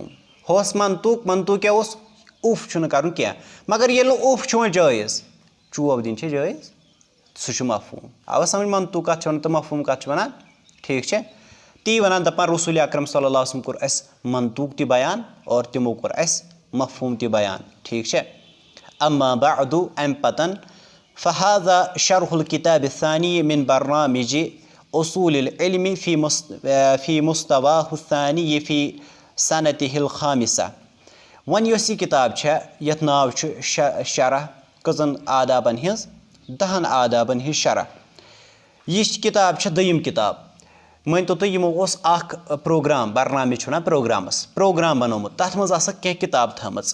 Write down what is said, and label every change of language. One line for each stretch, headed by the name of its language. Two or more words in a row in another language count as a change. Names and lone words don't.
Kashmiri: ہُہ اوس منطوق کیٛاہ اوس اُف چھُنہٕ کرُن کینٛہہ مگر ییٚلہِ نہٕ اُف چھُ وۄنۍ جٲیز چوب دِنۍ چھےٚ جٲیز سُہ چھُ مفہوٗم آوا سمجھ منطوق کتھ چھِ ونان تہٕ مفہوٗم کتھ چھِ ونان ٹھیٖک چھا تی ونان دپان رسول اکرم
Arabic: صلی اللہ وسلم
Kashmiri: کوٚر اسہِ منطوق تہِ بیان اور تِمو کوٚر اسہِ مفہوٗم تہِ بیان ٹھیٖک چھا
Arabic: اما بعد
Kashmiri: امہِ پتن
Arabic: فہذا شرح الکتاب الثانی من برنامج اصول العلم فی مستواہ الثانی فی سنتہ الخامسہ
Kashmiri: وۄنۍ یۄس یہِ کِتاب چھےٚ یتھ ناو چھُ شرح کٔژن آدابن ہِنٛز 10 آدابن ہِنٛز شرح یہِ کِتاب چھےٚ دوٚیِم کِتاب مٲنتو تُہۍ یِمو اوس اکھ پروگرام برنامج چھِ ونان پروگرامس پروگرام بنومُت تتھ منٛز آسکھ کینٛہہ کِتاب تھٲمٕژ